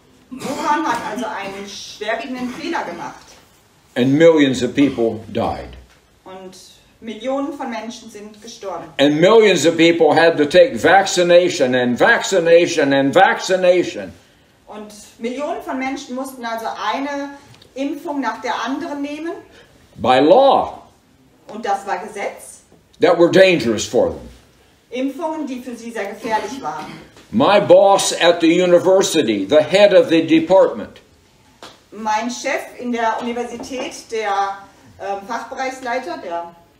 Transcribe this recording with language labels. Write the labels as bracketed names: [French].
[German] Wuhan hat also einen schwerwiegenden Fehler gemacht. [English] And millions of people died. [German] Und Millionen von Menschen sind gestorben. [English] And millions of people had to take vaccination and vaccination and vaccination. [German] Und Millionen von Menschen mussten also eine Impfung nach der anderen nehmen. [English] By law. [German] Und das war Gesetz. [English] That were dangerous for them. [German] Impfungen, die für sie sehr gefährlich waren. [English] My boss at the university, the head of the department. [German] Mein Chef in der Universität, der Fachbereichsleiter, der